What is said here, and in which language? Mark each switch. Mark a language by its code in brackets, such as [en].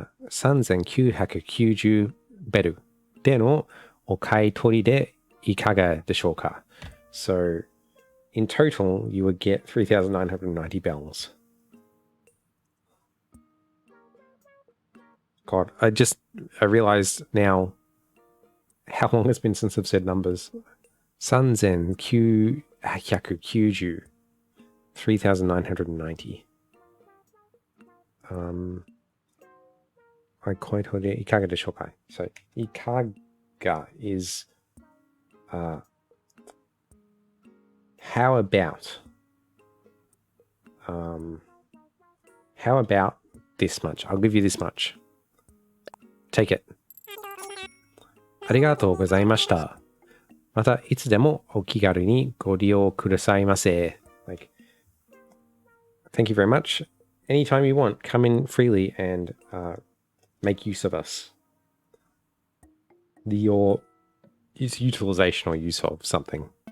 [ja] 3990ベルでのお買い取りでいかがでしょうか? [en] So, in total, you would get 3,990 bells. God, I realized now How long has been since I've said numbers? [ja] 3990. 3990. はい、こういうところでいかがでしょうか? [en] So, いかが is how about? How about this much? I'll give you this much. Take it. [ja] ありがとうございました。またいつでもお気軽にご利用くださいませ。 [en] Like, thank you very much. Anytime you want, come in freely and make use of us. Your utilization or use of something.